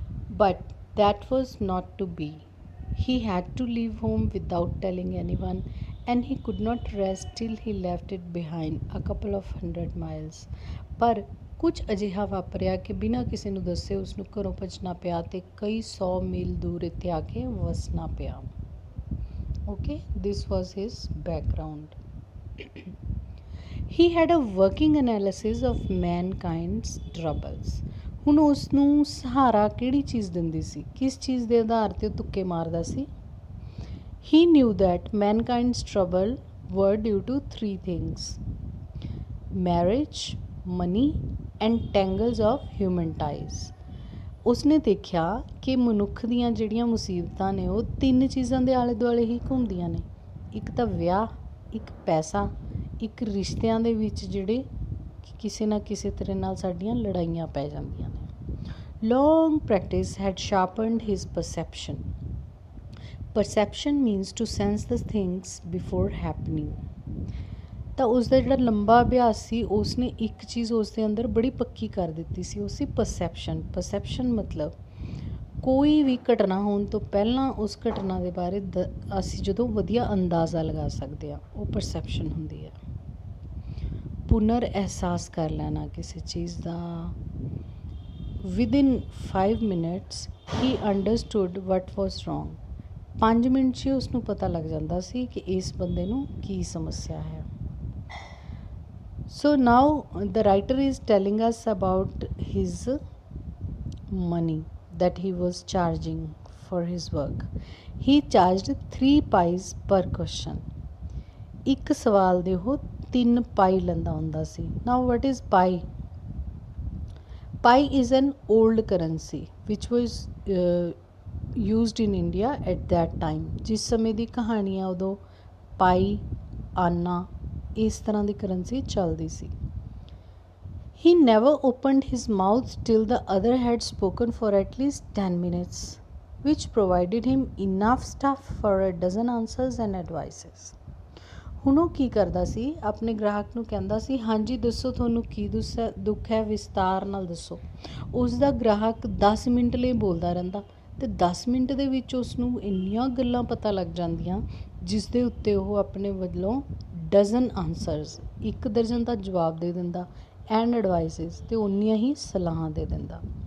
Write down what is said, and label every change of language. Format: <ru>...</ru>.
<en>But that was not to be. He had to leave home without telling anyone, and he could not rest till he left it behind a couple of 100 miles.</en> <pa>ਪਰ ਕੁਝ ਅਜਿਹਾ ਵਾਪਰਿਆ ਕਿ ਬਿਨਾਂ ਕਿਸੇ ਨੂੰ ਦੱਸੇ ਉਸਨੂੰ ਘਰੋਂ ਭੱਜਣਾ ਪਿਆ ਅਤੇ ਕਈ 100 ਮੀਲ ਦੂਰ ਇੱਥੇ ਆ ਕੇ ਵਸਣਾ ਪਿਆ।</pa> <en>Okay, this was his background. He had a working analysis of mankind's troubles.</en> <pa>ਹੁਣ ਉਸ ਨੂੰ ਸਹਾਰਾ ਕਿਹੜੀ ਚੀਜ਼ ਦਿੰਦੀ ਸੀ? ਕਿਸ ਚੀਜ਼ ਦੇ ਆਧਾਰ 'ਤੇ ਉਹ ਤੁੱਕੇ ਮਾਰਦਾ ਸੀ?</pa> <en>He knew that mankind's trouble were due to 3 things: marriage, money and tangles of human ties.</en> <pa>ਉਸਨੇ ਦੇਖਿਆ ਕਿ ਮਨੁੱਖ ਦੀਆਂ ਜਿਹੜੀਆਂ ਮੁਸੀਬਤਾਂ ਨੇ ਉਹ 3 ਚੀਜ਼ਾਂ ਦੇ ਆਲੇ ਦੁਆਲੇ ਹੀ ਘੁੰਮਦੀਆਂ ਨੇ। ਇੱਕ ਤਾਂ ਵਿਆਹ, ਇੱਕ ਪੈਸਾ, ਇੱਕ ਰਿਸ਼ਤਿਆਂ ਦੇ ਵਿੱਚ ਜਿਹੜੇ ਕਿਸੇ ਨਾ ਕਿਸੇ ਤਰ੍ਹਾਂ ਨਾਲ ਸਾਡੀਆਂ ਲੜਾਈਆਂ ਪੈ ਜਾਂਦੀਆਂ ਨੇ।</pa> <en>Long practice had sharpened his perception. Perception means to sense the things before happening.</en> <pa>ਤਾਂ ਉਸਦਾ ਜਿਹੜਾ ਲੰਬਾ ਅਭਿਆਸ ਸੀ ਉਸਨੇ ਇੱਕ ਚੀਜ਼ ਉਸਦੇ ਅੰਦਰ ਬੜੀ ਪੱਕੀ ਕਰ ਦਿੱਤੀ ਸੀ, ਉਹ ਸੀ ਪਰਸੈਪਸ਼ਨ। ਪਰਸੈਪਸ਼ਨ ਮਤਲਬ ਕੋਈ ਵੀ ਘਟਨਾ ਹੋਣ ਤੋਂ ਪਹਿਲਾਂ ਉਸ ਘਟਨਾ ਦੇ ਬਾਰੇ ਅਸੀਂ ਜਦੋਂ ਵਧੀਆ ਅੰਦਾਜ਼ਾ ਲਗਾ ਸਕਦੇ ਹਾਂ, ਉਹ ਪਰਸੈਪਸ਼ਨ ਹੁੰਦੀ ਹੈ। ਪੁਨਰ ਅਹਿਸਾਸ ਕਰ ਲੈਣਾ ਕਿਸੇ ਚੀਜ਼ ਦਾ।</pa> <en>Within 5 minutes he understood what was wrong.</en> <pa>5 ਮਿੰਟ 'ਚ ਉਸਨੂੰ ਪਤਾ ਲੱਗ ਜਾਂਦਾ ਸੀ ਕਿ ਇਸ ਬੰਦੇ ਨੂੰ ਕੀ ਸਮੱਸਿਆ ਹੈ।</pa> <en>So now the writer is telling us about his money that he was charging for his work. He charged 3 pies per question.</en> <pa>ਇੱਕ ਸਵਾਲ ਦੇ ਉਹ 3 ਪਾਈ ਲੈਂਦਾ ਹੁੰਦਾ ਸੀ।</pa> <en>Now what is pi? Pi is an old currency which was used in India at that time.</en> <pa>ਜਿਸ ਸਮੇਂ ਦੀ ਕਹਾਣੀ ਆ ਉਦੋਂ ਪਾਈ, ਆਨਾ, ਇਸ ਤਰ੍ਹਾਂ ਦੀ ਕਰੰਸੀ ਚੱਲਦੀ ਸੀ।</pa> <en>He never opened his mouth till the other had spoken for at least 10 minutes, which provided him enough stuff for a dozen answers and advices.</en> <pa>ਹੁਣ ਉਹ ਕੀ ਕਰਦਾ ਸੀ, ਆਪਣੇ ਗ੍ਰਾਹਕ ਨੂੰ ਕਹਿੰਦਾ ਸੀ, ਹਾਂਜੀ ਦੱਸੋ ਤੁਹਾਨੂੰ ਕੀ ਦੁੱਖ ਹੈ, ਵਿਸਤਾਰ ਨਾਲ ਦੱਸੋ। ਉਸ ਦਾ ਗ੍ਰਾਹਕ 10 ਮਿੰਟ ਲਈ ਬੋਲਦਾ ਰਹਿੰਦਾ ਅਤੇ 10 ਮਿੰਟ ਦੇ ਵਿੱਚ ਉਸਨੂੰ ਇੰਨੀਆਂ ਗੱਲਾਂ ਪਤਾ ਲੱਗ ਜਾਂਦੀਆਂ ਜਿਸ ਦੇ ਉੱਤੇ ਉਹ ਆਪਣੇ ਵੱਲੋਂ ਡਜ਼ਨ ਆਨਸਰਸ, 1 ਦਰਜਨ ਦਾ ਜਵਾਬ ਦੇ ਦਿੰਦਾ</pa> <en>and advices,</en> <pa>ਅਤੇ ਉਨੀਆਂ ਹੀ ਸਲਾਹਾਂ ਦੇ ਦਿੰਦਾ।</pa>